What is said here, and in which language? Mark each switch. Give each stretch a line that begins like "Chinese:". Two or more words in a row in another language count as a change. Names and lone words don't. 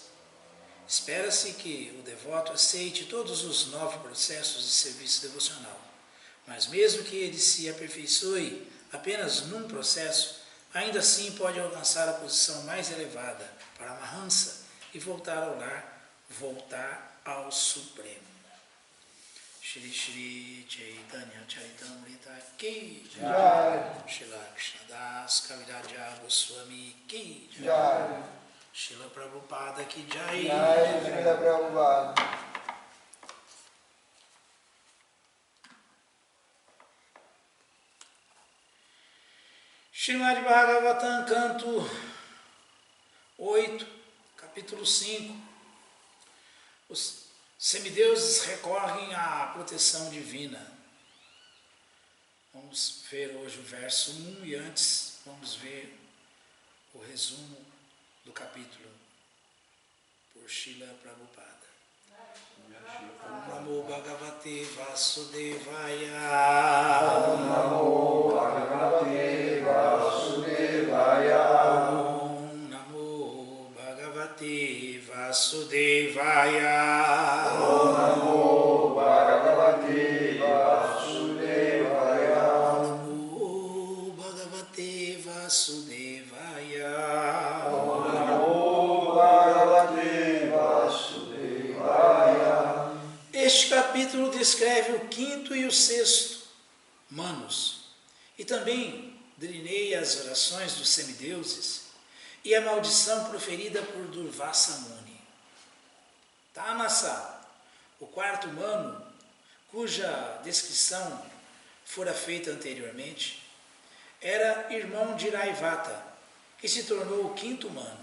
Portuguese: Espera-se que o devoto aceite todos os 9 processos de serviço devocional, mas mesmo que ele se aperfeiçoe apenas num processo, ainda assim pode alcançar a posição mais elevada, Paramahansa, e voltar ao lar, voltar ao Supremo.
Sanskrit: Shri Shri Chaitanya Charitamrita Ki Jai. Srila Krishnadas Kaviraja Goswami Ki Jai. Srila Prabhupada Ki Jai. Jai Srila Prabhupada.
Portuguese: Srimad Bhagavatam, canto 8, capítulo 5. Os semideuses recorrem à proteção divina. Vamos ver hoje o verso 1 e antes vamos ver o resumo do capítulo por Srila Prabhupada.
Sanskrit: Namo Bhagavate Vasudevaya. Namo Bhagavate Vasudevaya. Namo Bhagavate Vasudevaya. Namo Bhagavate Vasudevaya. Namo Bhagavate Vasudevaya. Namo Bhagavate Vasudevaya.
Portuguese: Este capítulo descreve o quinto e o sexto manos, e também delineia as orações dos semideuses e a maldição proferida por Durvasa Muni. Tamasa, o quarto mano, cuja descrição fora feita anteriormente, era irmão de Raivata, que se tornou o quinto mano.